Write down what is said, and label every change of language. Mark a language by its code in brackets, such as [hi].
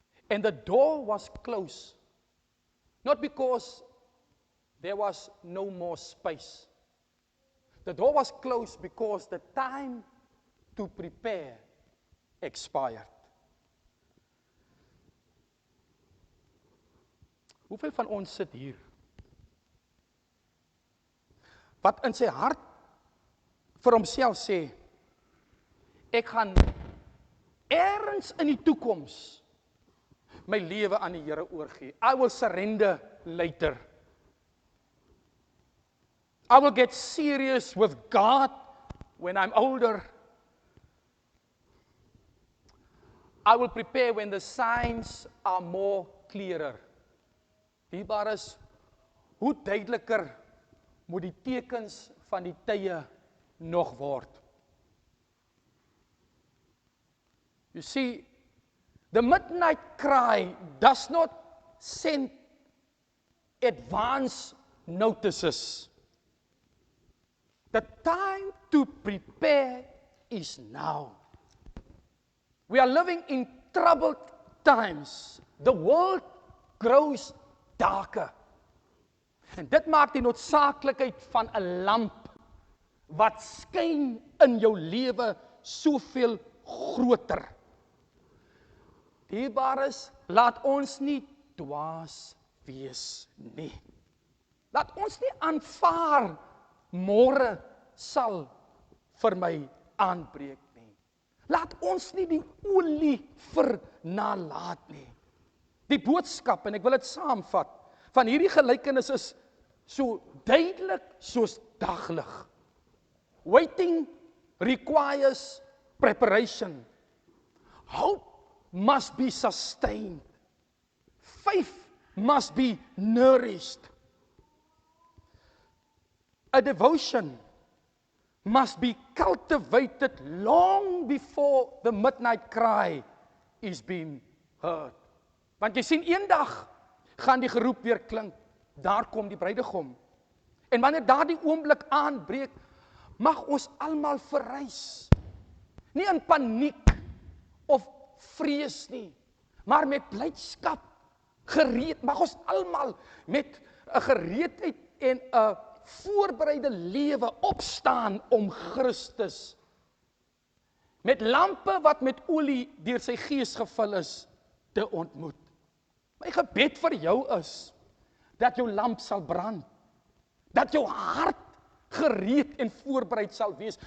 [en] And the door was closed, not because there was no more space. The door was closed because the time to prepare expired. [af] Hoeveel van ons sit hier wat in sy hart vir homself sê, ek gaan ergens in die toekoms my lewe aan die Here oorgee. [en] I will surrender later. I will get serious with God when I'm older. I will prepare when the signs are more clearer. [af] Dierbaar is, hoe duideliker moet die tekens van die tye nog word. [en] You see, the midnight cry does not send advance notices. The time to prepare is now. We are living in troubled times. The world grows darker. [af] En dit maak die noodsaaklikheid van 'n lamp wat skyn in jou lewe soveel groter. Dierbares, laat ons nie dwaas wees nie. Laat ons nie aanvaar môre sal vir my aanbreek nie. Laat ons nie die olie vernalaat nie. Die boodskap, en ek wil dit saamvat, van hierdie gelykenis is so duidelik soos daglig. [en] Waiting requires preparation. Hope must be sustained. Faith must be nourished. A devotion must be cultivated long before the midnight cry is being heard. [af] Want jy sien, eendag gaan die geroep weer klink, daar kom die bruidegom. En wanneer daardie oomblik aanbreek, mag ons almal verrys. Nie in paniek of vrees nie, maar met blydskap gereed. Mag ons almal met 'n gereedheid en 'n voorbereide lewe opstaan om Christus met lampe wat met olie deur sy gees gevul is te ontmoet. My gebed vir jou is dat jou lamp sal brand, dat jou hart gereed en voorbereid sal wees.